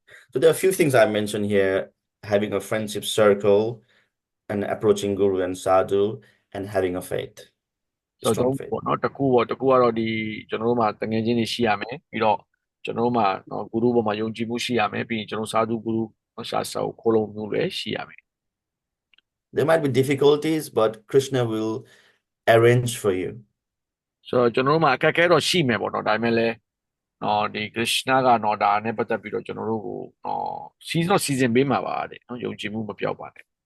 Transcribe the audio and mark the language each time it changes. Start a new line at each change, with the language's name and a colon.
English: So there are a few things I mentioned here: having a friendship circle, and approaching Guru and Sadhu, and having a faith, strong faith.
Burmese: ပေါ့နော်တကူကတော့ဒီကျွန်တော်တို့မှာတငယ်ချင်းတွေရှိရမယ်ပြီးတော့ကျွန်တော်တို့မှာနော်ဂူရုပေါ်မှာယုံကြည်မှုရှိရမယ်ပြီးရင်ကျွန်တော်စာသူဂူရုရှားစာကိုခိုးလုံမှုလည်းရှိရမယ်
English: There might be difficulties, but Krishna will arrange for you.
Burmese: ဆိုတော့ကျွန်တော်တို့မှာအခက်အခဲတော့ရှိမယ်ပေါ့နော်ဒါပေမဲ့လည်းနော်ဒီ Krishna ကနော်ဒါနဲ့ပတ်သက်ပြီးတော့ကျွန်တော်တို့ကိုနော်စီစဉ်ပေးမှာပါတဲ့နော်ယုံကြည်မှုမပြောက်ပါနဲ့